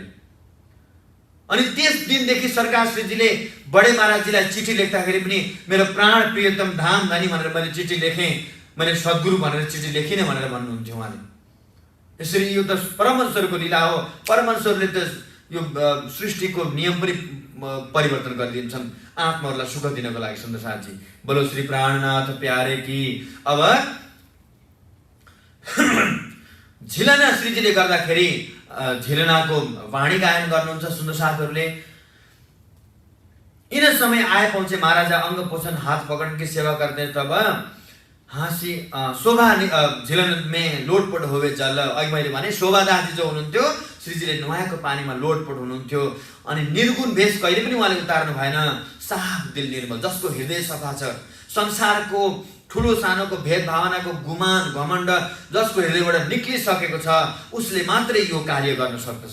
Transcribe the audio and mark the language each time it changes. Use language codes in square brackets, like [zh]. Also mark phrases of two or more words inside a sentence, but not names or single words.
[ne] अनि त्यस दिनदेखि सरकार श्रीजीले बडे महाराजजीलाई चिठी लेख्दाखेरि पनि मेरो प्राण प्रियतम धाम धनी भनेर मैले चिठी लेखेँ, मैले सद्गुरु भनेर चिठी लेखिनँ भनेर भन्नुहुन्थ्यो उहाँले। यसरी यो त परमेश्वरको लीला हो। परमेश्वरले त यो सृष्टिको नियम पनि परिवर्तन गरिदिन्छन् आत्माहरूलाई सुख दिनको लागि। सुन्दर साथी, [hi] बोलो श्री प्राणनाथ प्यारे की। [ne] अब झिलना श्रीजीले गर्दाखेरि झिलनाको वाणी गायन गर्नुहुन्छ सुन्दर साथीहरूले। [hi] इन समय आए पहुंचे महाराजा अंग पोषण हाथ पकड़ के सेवा करते, तब हाँसी शोभा झिलन में लोटपोट होवे जल। [ne] अघि मैले भने शोभादासजी जो हुनुहुन्थ्यो श्रीजीले नुहाएको पानीमा लोटपोट हुनुहुन्थ्यो। अनि निर्गुण भेष कहिले पनि उहाँले उतार्नु भएन। साफ दिल निर्मल, जसको हृदय सफा छ, संसारको ठुलो सानोको भेद भावनाको गुमान घमण्ड जसको हृदयबाट निक्लिसकेको छ, उसले मात्रै यो कार्य गर्न सक्दछ।